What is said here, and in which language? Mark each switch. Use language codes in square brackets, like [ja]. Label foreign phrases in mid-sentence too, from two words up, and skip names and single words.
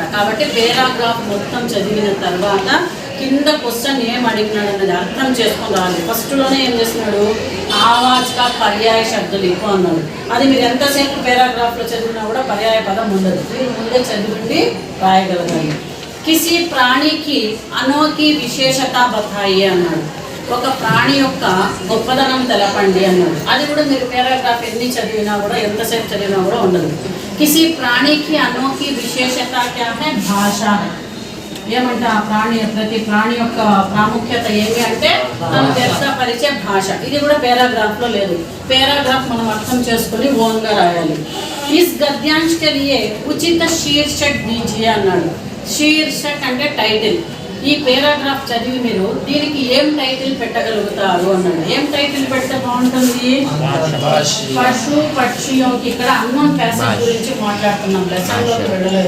[te] కాబట్టి పారాగ్రాఫ్ మొత్తం చదివిన తర్వాత కింద క్వశ్చన్ ఏం అడిగినాడు అన్నది అర్థం చేసుకొని రావాలి. ఫస్ట్లోనే ఏం చేస్తున్నాడు, [hi] आवाज़ का [te] పర్యాయ శబ్దాలు ఎక్కువ అన్నాడు. అది మీరు ఎంతసేపు పారాగ్రాఫ్లో చదివినా కూడా పర్యాయ పదం ఉండదు. మీరు ముందే చదివి రాయగలగాలి. [hi] किसी प्राणी की अनोखी विशेषता बताई [te] అన్నాడు. ఒక ప్రాణి యొక్క గొప్పదనం తెలపండి అన్నాడు. అది కూడా మీరు పారాగ్రాఫ్ ఎన్ని చదివినా కూడా ఎంతసేపు చదివినా కూడా ఉండదు. [hi] किसी प्राणी की अनोखी विशेषता क्या है? [te] భాష. ఏమంటే ఆ ప్రతి ప్రాణి యొక్క ప్రాముఖ్యత ఏమి అంటే తను వ్యక్తపరిచే భాష. ఇది కూడా పారాగ్రాఫ్ లో లేదు. పారాగ్రాఫ్ మనం అర్థం చేసుకుని ఓన్ గా రాయాలి. [hi] इस गद्यांश के लिए उचित शीर्षक दीजिए [te] అన్నాడు. శీర్షక్ అంటే టైటిల్. ఈ పారాగ్రాఫ్ చదివి మీరు దీనికి ఏం టైటిల్ పెట్టగలుగుతారు అన్నాడు. ఏం టైటిల్ పెడితే బాగుంటుంది? [hi] पशु पक्षियों की. [te] ఇక్కడ [en] unknown passage [te] గురించి మాట్లాడుతున్నాం, లెసన్లోకి వెళ్ళలేదు.